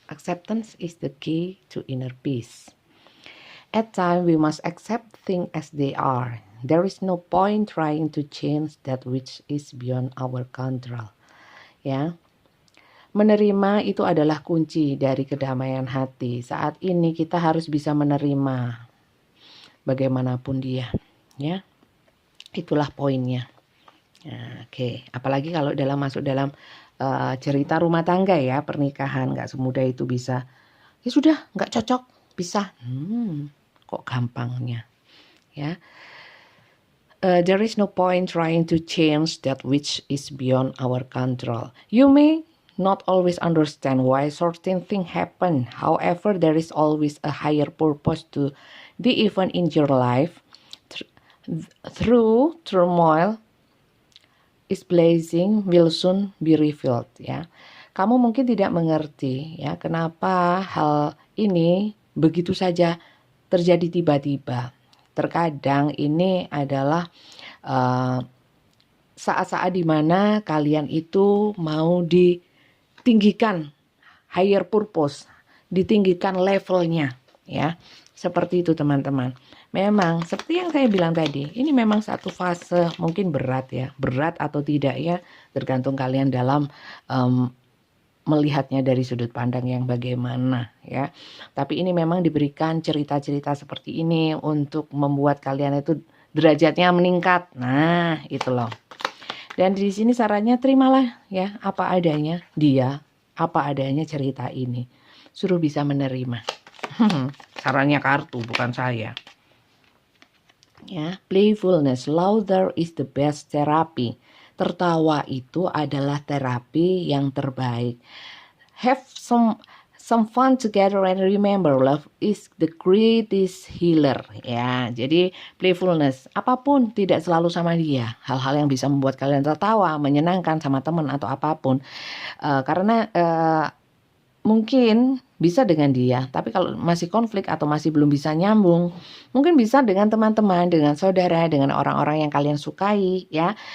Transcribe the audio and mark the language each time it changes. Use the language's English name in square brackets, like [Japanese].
[English] Acceptance is the key to inner peace. At times we must accept things as they are. There is no point trying to change that which is beyond our control. Ya. [Indonesian] Menerima itu adalah kunci dari kedamaian hati. Saat ini kita harus bisa menerima bagaimanapun dia, ya. Itulah poinnya. Nah, oke, apalagi kalau masuk dalam cerita rumah tangga ya, pernikahan, nggak semudah itu bisa. Ya sudah, nggak cocok, bisa. Kok gampangnya, ya. [English] There is no point trying to change that which is beyond our control. You may not always understand why certain things happen. However, there is always a higher purpose to the event in your life. Through turmoil, is blessing will soon be revealed. [Indonesian] Ya, kamu mungkin tidak mengerti ya kenapa hal ini begitu saja terjadi tiba-tiba. Terkadang ini adalah saat-saat dimana kalian itu mau ditinggikan higher purpose, ditinggikan levelnya, ya. Seperti itu teman-teman. Memang seperti yang saya bilang tadi, ini memang satu fase mungkin berat ya, berat atau tidak ya, tergantung kalian dalam melihatnya dari sudut pandang yang bagaimana ya. Tapi ini memang diberikan cerita-cerita seperti ini untuk membuat kalian itu derajatnya meningkat. Nah, itu loh. Dan di sini sarannya terimalah ya apa adanya dia, apa adanya cerita ini. Suruh bisa menerima. Sarannya kartu bukan saya. [English] Ya, playfulness, laughter is the best therapy. [Indonesian] Tertawa itu adalah terapi yang terbaik. [English] Have some fun together and remember love is the greatest healer. [Indonesian] Ya, jadi playfulness, apapun tidak selalu sama dia. Hal-hal yang bisa membuat kalian tertawa, menyenangkan sama teman atau apapun. Karena mungkin bisa dengan dia, tapi kalau masih konflik atau masih belum bisa nyambung, mungkin bisa dengan teman-teman, dengan saudara, dengan orang-orang yang kalian sukai ya.